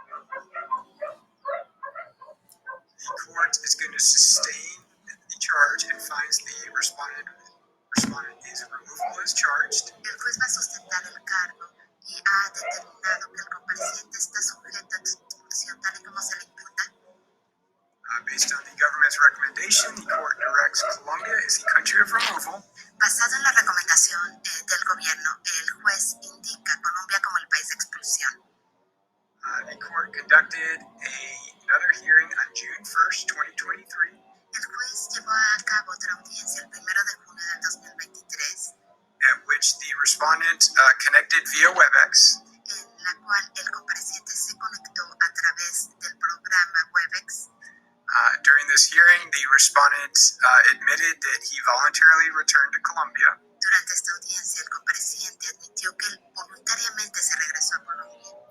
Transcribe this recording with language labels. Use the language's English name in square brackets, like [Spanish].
[English] the court is going to sustain the charge and finds the respondent is removable as charged. [Spanish] el juez va a sustentar el cargo y ha determinado que el compareciente está sujeto a expulsión tal y como se le imputa. [English] Based on the government's recommendation, the court directs Colombia as the country of removal, [Spanish] Basado en la recomendación del gobierno, el juez indica Colombia como el país de expulsión. [English] the court conducted another hearing on June 1st, 2023, [Spanish] El juez llevó a cabo otra audiencia el 1 de junio del 2023, [English] at which the respondent connected via WebEx, [Spanish] en la cual el compareciente se conectó a través del programa WebEx. [English] During this hearing, the respondent admitted that he voluntarily returned to Colombia. [Spanish] Durante esta audiencia, el compareciente admitió que él voluntariamente se regresó a Colombia.